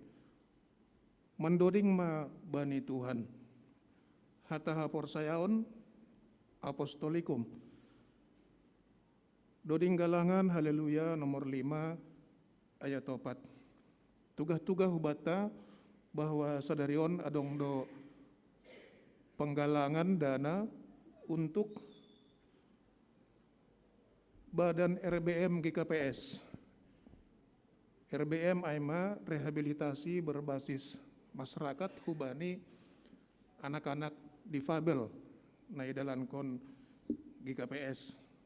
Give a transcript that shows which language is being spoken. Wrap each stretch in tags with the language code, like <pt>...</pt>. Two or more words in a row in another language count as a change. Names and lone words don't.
<smr>Mendoding ma bani Tuhan. Hataha porsayaon apostolikum. Doding galangan haleluya nomor 5 ayat 4. Tugah-tugah hubata bahwa sadarion adong do</smr> <id>penggalangan dana untuk badan</id> <smr>RBM GKPS. RBM aima</smr> <id>rehabilitasi berbasis masyarakat</id> <smr>hubani</smr> <id>anak-anak difabel</id> <smr>na idalan kon GKPS.</smr>